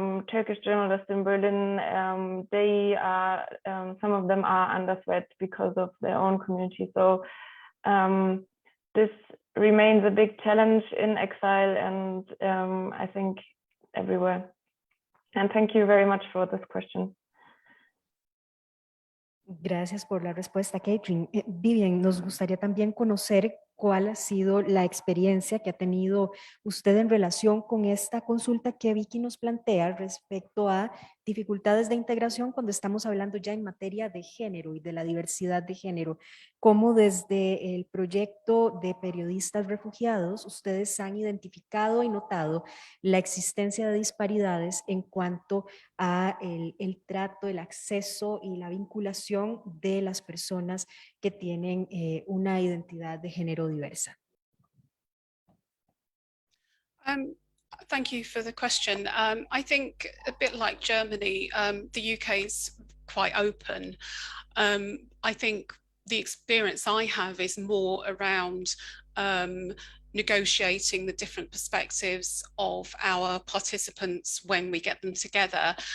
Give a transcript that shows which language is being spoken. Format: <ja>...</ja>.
<en>Turkish journalists in Berlin, they are, some of them are under threat because of their own community. So this remains a big challenge in exile and I think everywhere. And thank you very much for this question.</en> <es>Gracias por la respuesta, Catherine. Vivian, nos gustaría también conocer cuál ha sido la experiencia que ha tenido usted en relación con esta consulta que Vicky nos plantea respecto a dificultades de integración cuando estamos hablando ya en materia de género y de la diversidad de género. Cómo desde el proyecto de periodistas refugiados ustedes han identificado y notado la existencia de disparidades en cuanto a el trato, el acceso y la vinculación de las personas que tienen una identidad de género diversa.</es> <en>Thank you for the question. I think a bit like Germany, the UK is quite open. I think the experience I have is more around negotiating the different perspectives of our participants when we get them together.</en>